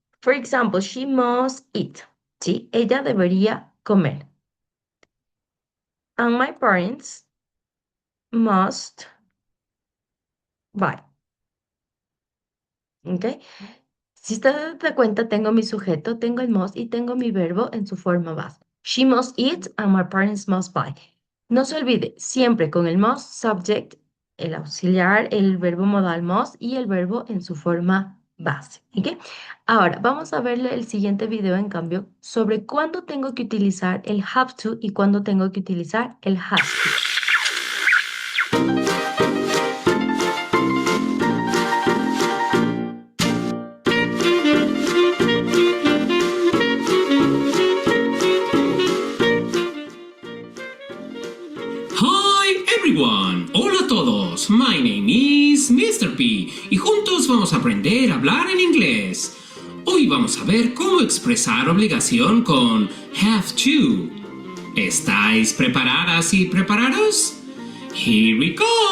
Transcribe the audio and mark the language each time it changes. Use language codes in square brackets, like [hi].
[en] For example, she must eat, ¿sí? [es] Ella debería comer. [en] And my parents must buy. ¿Ok? [es] Si usted da cuenta, tengo mi sujeto, tengo el must y tengo mi verbo en su forma base. [en] She must eat and my parents must buy. [es] No se olvide, siempre con el must, subject, el auxiliar, el verbo modal must y el verbo en su forma base. ¿Ok? Ahora, vamos a ver el siguiente video, en cambio, sobre cuándo tengo que utilizar el have to y cuándo tengo que utilizar el has to. [en] Hi everyone, [es] hola a todos, [en] my name is Mr. [es] P y juntos vamos a aprender a hablar en inglés. Hoy vamos a ver cómo expresar obligación con have to. ¿Estáis preparadas y preparados? [en] Here we go.